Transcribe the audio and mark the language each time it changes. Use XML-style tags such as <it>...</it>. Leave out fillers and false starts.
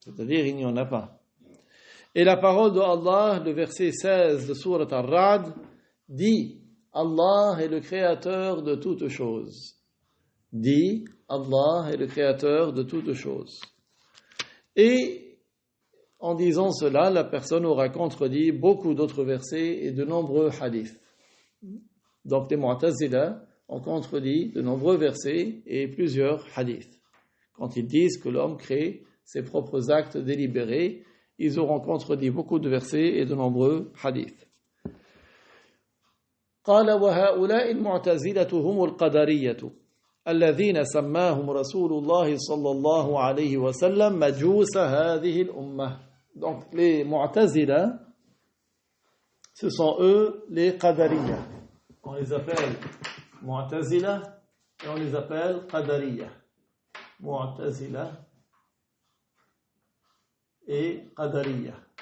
<fr>C'est-à-dire, il n'y en a pas. Et la parole de Allah, le verset 16 de Sourate Ar-Ra'd, dit « Allah est le créateur de toutes choses. » Dit « Allah est le créateur de toutes choses. » Et en disant cela, la personne aura contredit beaucoup d'autres versets et de nombreux hadiths. Donc les Mu'tazila ont contredit de nombreux versets et plusieurs hadiths. Quand ils disent que l'homme crée ses propres actes délibérés, ils auront contredit beaucoup de versets et de nombreux hadiths.</fr> <ar>قال وهؤلاء المعتزلة هم القدرية الذين سماهم رسول الله صلى الله عليه وسلم مجوس هذه الأمة.</ar> <fr>Donc les Mu'tazila, ce sont eux les Qadariya. On les appelle Mu'tazila et on les appelle Qadariya. Mu'tazila et Qadariya.</fr>